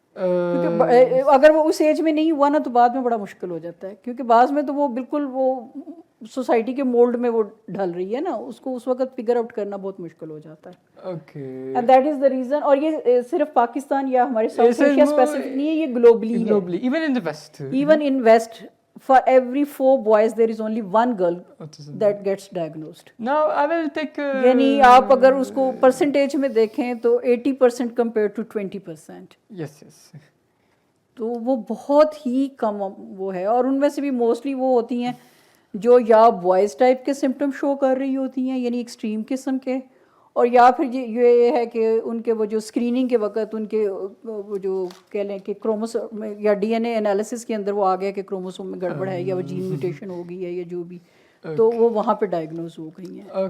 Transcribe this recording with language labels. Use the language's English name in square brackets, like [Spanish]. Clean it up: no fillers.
[Urdu] کیونکہ اگر وہ اس ایج میں نہیں ہوا نا تو بعد میں بڑا مشکل ہو جاتا ہے, کیونکہ بعض میں تو وہ بالکل وہ سوسائٹی کے مولڈ میں وہ ڈھل رہی ہے نا, اس کو اس وقت فگر آؤٹ کرنا بہت مشکل ہو جاتا ہے. [English] Okay. And that is the reason. [Urdu] اور یہ صرف پاکستان یا ہمارے ساؤتھ ایشیا اسپیسیفک نہیں ہے, یہ گلوبلی ہے. [English] Globally, even in the West. Even in West, for every 4 boys there is only 1 girl Autism. that gets diagnosed. Now I will take. [Urdu] یعنی آپ اگر اس کو پرسنٹیج میں دیکھیں تو 80% [English] compared to [Urdu] 20%. [English] Yes, yes. [Urdu] تو وہ بہت ہی کم وہ ہے. اور ان میں سے بھی موسٹلی وہ ہوتی ہیں جو یا بوائز ٹائپ کے سمٹم شو کر رہی ہوتی ہیں یعنی ایکسٹریم قسم کے, اور یا پھر یہ ہے کہ ان کے وہ جو اسکریننگ کے وقت ان کے وہ جو کہہ لیں کہ کروموسوم میں یا ڈی این اے انالیسس کے اندر وہ آ گیا کہ کروموسوم میں گڑبڑ ہے یا وہ جین میوٹیشن ہو گئی ہے یا جو بھی, تو وہ وہاں پہ ڈائگنوز ہو گئی ہیں.